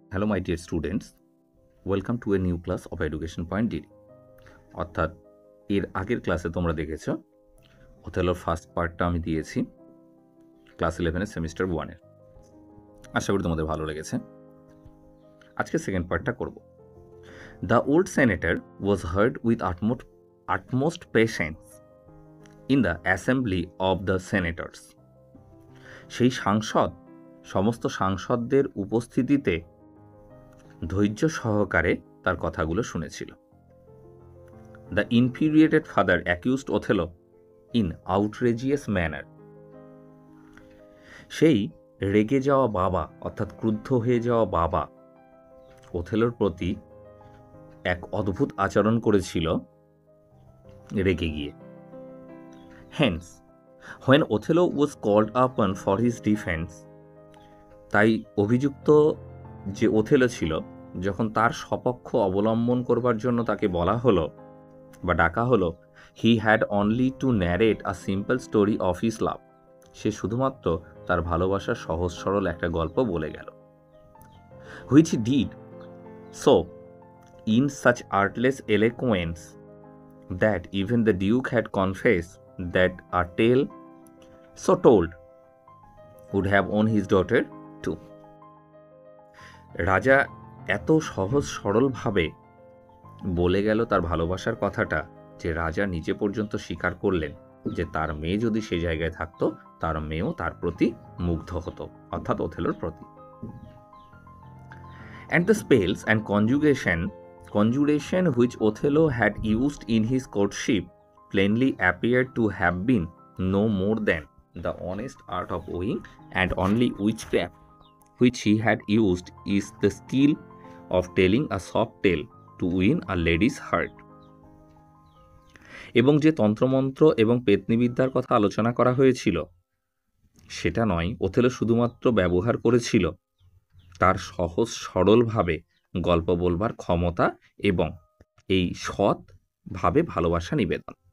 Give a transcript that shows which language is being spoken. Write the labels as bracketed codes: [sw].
[en] my dear students, welcome to a new class of Education Point DD. [bn] অর্থাৎ এর আগের ক্লাসে তোমরা দেখেছো ওথেলোর ফার্স্ট পার্টটা আমি দিয়েছি ক্লাস 11 সেমিস্টার 1 এর। আশা করি তোমাদের ভালো লেগেছে। আজকে সেকেন্ড পার্টটা করব। [en] The old senator was heard with utmost patience in the assembly of the senators. [bn] সেই সাংসদ সমস্ত সাংসদদের উপস্থিতিতে ধৈর্য সহকারে তার কথাগুলো শুনেছিল। [en] The infuriated father accused Othello in outrageous manner. [bn] সেই রেগে যাওয়া বাবা অর্থাৎ ক্রুদ্ধ হয়ে যাওয়া বাবা ওথেলোর প্রতি এক অদ্ভুত আচরণ করেছিল রেগে গিয়ে। [en] Hence, when Othello was called upon for his defense, [bn] তাই অভিযুক্ত যে ওথেলো ছিল যখন তার সপক্ষ অবলম্বন করবার জন্য তাকে বলা হলো বা ডাকা হলো, [en] he had only to narrate a simple story of his love. [bn] সে শুধুমাত্র তার ভালোবাসার সহজ সরল একটা গল্প বলে গেল। [en] Which he did so in such artless eloquence that even the Duke had confessed that a tale so told would have won his daughter too. [bn] রাজা এত সহজ সরলভাবে বলে গেল তার ভালোবাসার কথাটা যে রাজা নিজে পর্যন্ত স্বীকার করলেন যে তার মেয়ে যদি সে জায়গায় থাকতো তার মেয়েও তার প্রতি মুগ্ধ হতো, অর্থাৎ ওথেলোর প্রতি। [en] And the spells and conjuration which Othello had used in his courtship plainly appeared to have been no more than the honest art of wooing, and only witchcraft which he had used is the skill of telling a soft tale to win a lady's heart. [bn] এবং যে তন্ত্রমন্ত্র এবং পেতনিবিদ্যার কথা আলোচনা করা হয়েছিল সেটা নয়, ওথেলো শুধুমাত্র ব্যবহার করেছিল তার সহজ সরলভাবে গল্প বলবার ক্ষমতা এবং এই সৎভাবে ভালোবাসা নিবেদন।